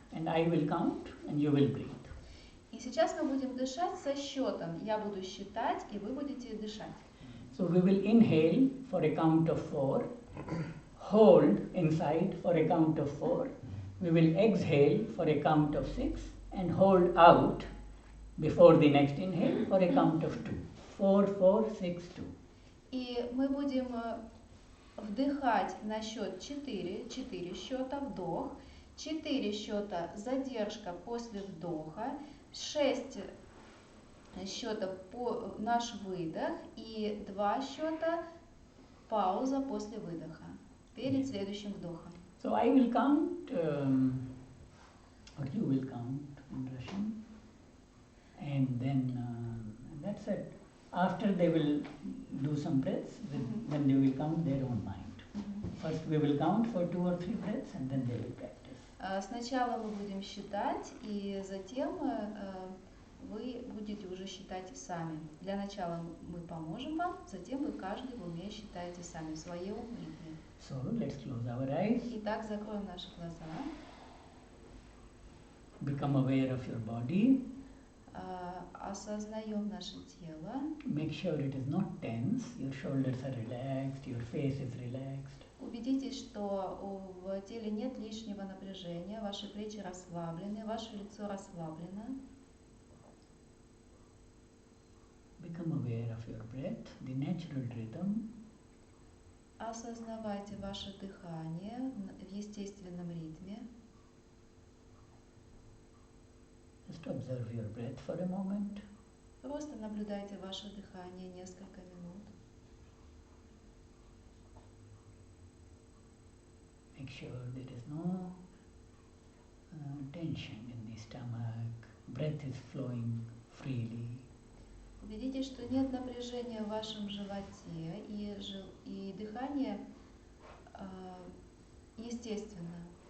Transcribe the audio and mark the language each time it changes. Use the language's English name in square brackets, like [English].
[English] And I will count and you will breathe. [Russian] И сейчас мы будем дышать со счетом. Я буду считать, и вы будете дышать. [English] So we will inhale for a count of 4, hold inside for a count of 4. We will exhale for a count of 6 and hold out before the next inhale for a count of 2. 4, 4, 6, 2. [Russian] И мы будем вдыхать на счет 4, 4 счета вдох, 4 счета задержка после вдоха, 6 счета наш выдох и 2 счета пауза после выдоха перед следующим вдохом. [English] So I will count, or you will count in Russian, and then that's it. After they will do some breaths, then they will count their own mind. First we will count for 2 or 3 breaths and then they will practice. [Russian] Сначала мы будем считать, и затем вы будете уже считать сами. Для начала мы поможем вам, затем вы каждый в уме считаете сами в своем ритме. [English] So let's close our eyes. [Russian] Итак, закроем наши глаза. [English] Become aware of your body. [Russian] Осознаем наше тело. [English] Make sure it is not tense. Your shoulders are relaxed, your face is relaxed. [Russian] Убедитесь, что в теле нет лишнего напряжения, ваши плечи расслаблены, ваше лицо расслаблено. [English] Become aware of your breath, the natural rhythm. [Russian] Осознавайте ваше дыхание в естественном ритме. [English] Just observe your breath for a moment. [Russian] Просто наблюдайте ваше дыхание несколько минут. [English] Make sure there is no tension in the stomach. Breath is flowing freely. [Russian] Убедитесь, что нет напряжения в вашем животе и дыхание естественно.